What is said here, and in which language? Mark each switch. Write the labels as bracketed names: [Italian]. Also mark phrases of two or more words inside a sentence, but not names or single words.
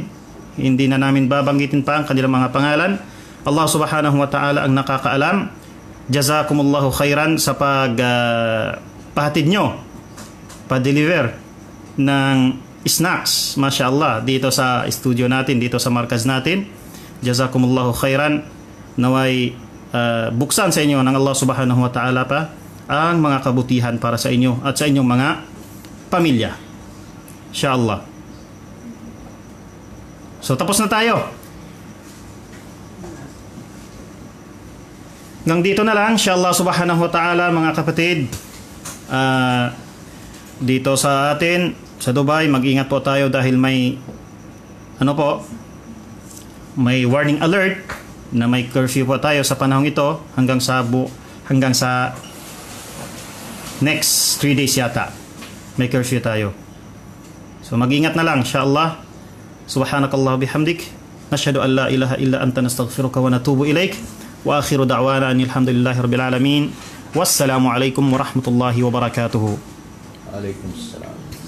[Filipino] Hindi na namin babanggitin pa ang kanilang mga pangalan. [Arabic] الله سبحانه وتعالى [Filipino] ang nakakaalam. [Arabic] جزاكم الله خيرا [Filipino] sa pahatid nyo, pa-deliver ng snacks, mashallah, dito sa studio natin, dito sa markaz natin. [Arabic] جزاكم الله خيرا. [Filipino] naway buksan sa inyo ng Allah [Arabic] سبحانه وتعالى [Filipino] pa ang mga kabutihan para sa inyo at sa inyong mga pamilya. Inshallah. So tapos na tayo. Hanggang dito na lang, [Arabic] إن شاء الله سبحانه وتعالى, [Filipino] mga kapatid. Dito sa atin, sa Dubai, mag-ingat po tayo dahil may may [English] warning alert [Filipino] na may curfew po tayo sa panahong ito hanggang sa next 3 days yata. May curfew tayo. So mag-ingat na lang, inshallah. [Arabic] سبحانك اللهم بحمدك. نشهد أن لا إله إلا أنت نستغفرك ونتوب إليك. وآخر دعوانا أن الحمد لله رب العالمين. والسلام عليكم ورحمة الله وبركاته. وعليكم السلام.